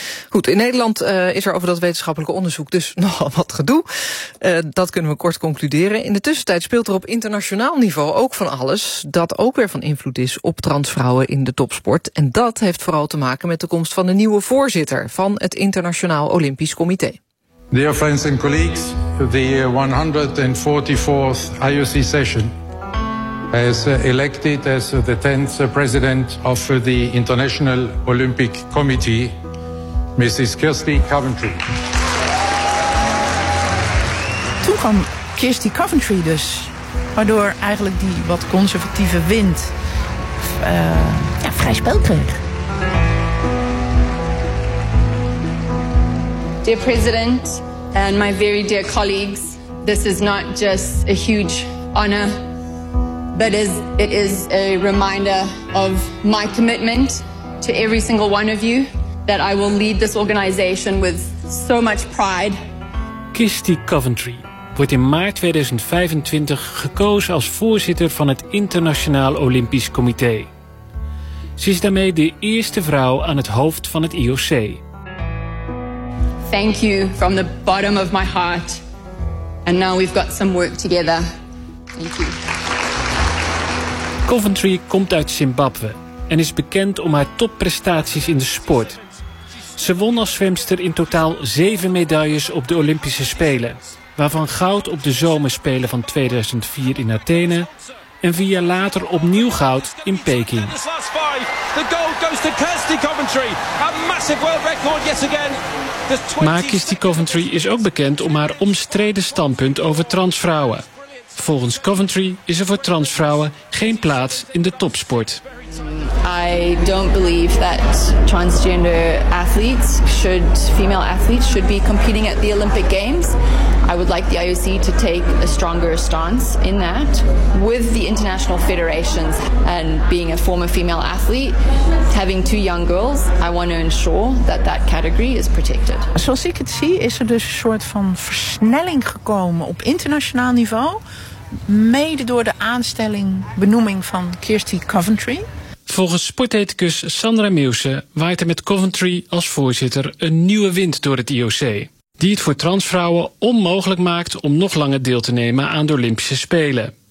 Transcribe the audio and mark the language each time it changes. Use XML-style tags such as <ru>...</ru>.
<nl>Goed, in Nederland is er over dat wetenschappelijke onderzoek dus nogal wat gedoe. Dat kunnen we kort concluderen. In de tussentijd speelt er op internationaal niveau ook van alles dat ook weer van invloed is op transvrouwen in de topsport. En dat heeft vooral te maken met de komst van de nieuwe voorzitter van het Internationaal Olympisch Comité.</nl> <en>Dear friends and colleagues, the 144th IOC session has elected as the 10th president of the International Olympic Committee, Mrs. Kirsty Coventry.</en> <nl>Toen kwam Kirsty Coventry dus, waardoor eigenlijk die wat conservatieve wind vrij spel kreeg.</nl> <en>Dear president and my very dear colleagues, this is not just a huge honor, but it is a reminder of my commitment to every single one of you that I will lead this organization with so much pride.</en> <nl>Kirsty Coventry wordt in maart 2025 gekozen als voorzitter van het Internationaal Olympisch Comité. Ze is daarmee de eerste vrouw aan het hoofd van het IOC.</nl> <en>Thank you from the bottom of my heart. And now we've got some work together. Thank you.</en> <nl>Coventry komt uit Zimbabwe en is bekend om haar topprestaties in de sport. Ze won als zwemster in totaal 7 medailles op de Olympische Spelen, waarvan goud op de zomerspelen van 2004 in Athene en 4 jaar later opnieuw goud in Peking. Maar Kirsty Coventry is ook bekend om haar omstreden standpunt over transvrouwen. Volgens Coventry is er voor transvrouwen geen plaats in de topsport.</nl> <en>I don't believe that transgender athletes should, female athletes should be competing at the Olympic Games. I would like the IOC to take a stronger stance in that. With the international federations and being a former female athlete, having 2 young girls, I want to ensure that that category is protected.</en> <nl>Zoals ik het zie, is er dus een soort van versnelling gekomen op internationaal niveau, mede door de aanstelling, benoeming van Kirsty Coventry. Volgens sportethicus Sandra Meuse waait er met Coventry als voorzitter een nieuwe wind door het IOC, die het voor transvrouwen onmogelijk maakt om nog langer deel te nemen aan de Olympische Spelen.</nl>